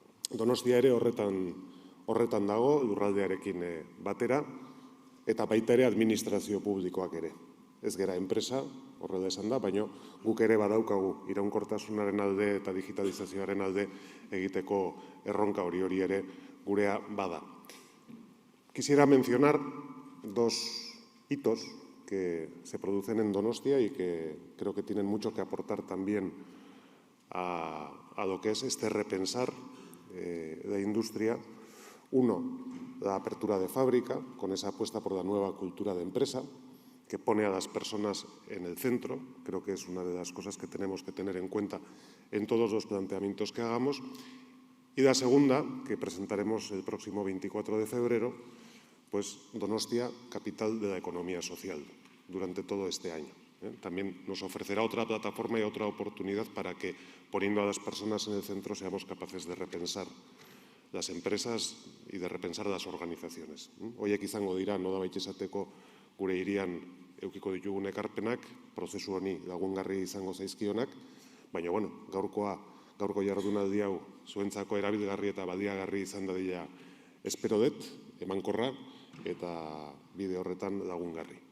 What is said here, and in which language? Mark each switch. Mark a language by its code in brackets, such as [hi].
[eu] Donostia ere horretan dago, lurraldearekin batera, eta baita ere administrazio publikoak ere. Ez gera enpresa, horrela esan da, baina guk ere badaukagu iraunkortasunaren alde eta digitalizazioaren alde egiteko erronka hori ere gurea bada. [es] Quisiera mencionar dos hitos que se producen en Donostia y que creo que tienen mucho que aportar también a lo que es este repensar de industria. Uno, la apertura de fábrica, con esa apuesta por la nueva cultura de empresa, que pone a las personas en el centro. Creo que es una de las cosas que tenemos que tener en cuenta en todos los planteamientos que hagamos. Y la segunda, que presentaremos el próximo 24 de febrero, pues Donostia, capital de la economía social, durante todo este año. También nos ofrecerá otra plataforma y otra oportunidad para que, poniendo a las personas en el centro, seamos capaces de repensar las empresas y de repensar las organizaciones. [eu] Horiek izango dira, nolabait esateko gure hirian edukiko ditugun ekarpenak, prozesu honi lagungarri izango zaizkionak, baina gaurko jardunaldi hau zuentzako erabilgarri eta baliagarri izan dadila espero dut, emankorra eta bide horretan lagungarri.